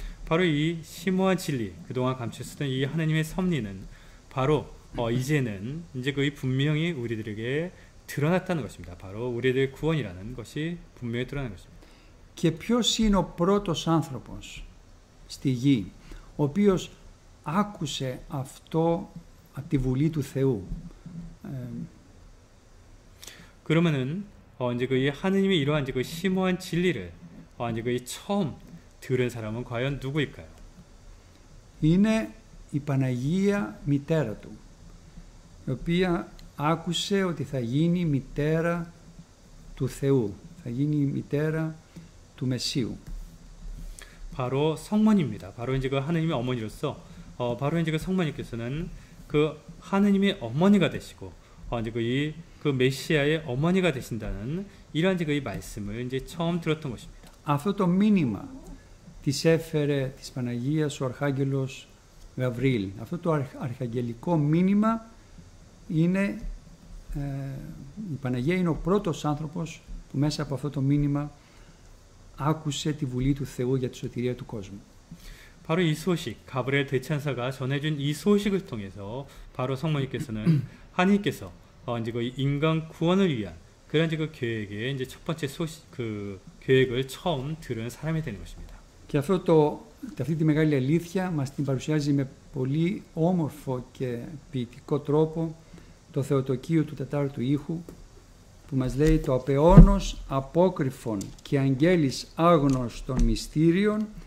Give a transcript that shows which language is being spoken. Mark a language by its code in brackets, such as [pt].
[ko] 바로 이 심오한 진리, 그동안 감추었던 이 하나님의 섭리는 바로 이제는 이제 거의 분명히 우리들에게 드러났다는 것입니다. 바로 우리들의 구원이라는 것이 분명히 드러난 것입니다. [el] Και ποιος είναι ο πρώτος άνθρωπος στη γη, ο οποίος άκουσε αυτό από τη βουλή του Θεού? [ko] 그러면은 이제 그 하느님의 이러한 이제 그 심오한 진리를 이제 그 처음 들은 사람은 과연 누구일까요? [el] Είναι η Παναγία μητέρα του, η οποία άκουσε ότι θα γίνει μητέρα του Θεού, θα γίνει μητέρα του Μεσσίου. [ko] 바로 성모입니다. 바로 이제 그 하느님의 어머니로서 바로 이제 그 성모님께서는 그 하느님의 어머니가 되시고 이제 그 메시아의 어머니가 되신다는 이러한 이제 그 말씀을 이제 처음 들었던 것입니다. [el] Αυτό το μήνυμα της έφερε της Παναγίας ο Αρχάγγελος Γαβριήλ. Αυτό το αρχαγγελικό μήνυμα είναι, η Παναγία είναι ο πρώτος άνθρωπος που μέσα από αυτό το μήνυμα άκουσε τη βουλή του Θεού για τη σωτηρία του κόσμου. [ko] 바로 이 소식, 가브리엘 대천사가 전해준 이 소식을 통해서 바로 성모님께서는 하나님께서 이제 그 인간 구원을 위한 그런 이제 그 계획의 이제 첫 번째 소식, 그 계획을 처음 들은 사람이 되는 것입니다. [el] Και αυτή τη μεγάλη αλήθεια μας την παρουσιάζει με πολύ όμορφο και ποιητικό τρόπο το Θεοτοκείο του Τετάρτου ήχου, που μας λέει το απεώνος απόκρυφων και αγγέλης άγνωστων μυστήριων